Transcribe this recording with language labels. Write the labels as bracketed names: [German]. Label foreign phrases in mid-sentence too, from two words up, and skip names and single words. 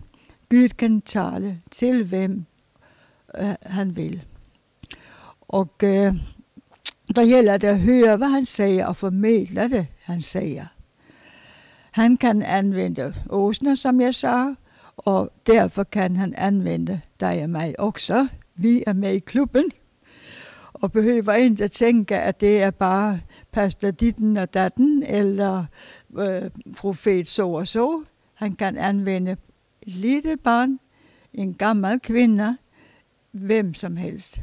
[Swedish] Gud kan tala till vem han vill. Och då gäller det att höra vad han säger och förmedla det han säger. Han kan använda åsnor som jag sa, och därför kan han använda dig och mig också. Vi är med i klubben. [Danish] og behøver ikke at tænke, at det er bare pastor ditten og datten, eller profet så og så. Han kan anvende et lille barn, en gammel kvinde, hvem som helst.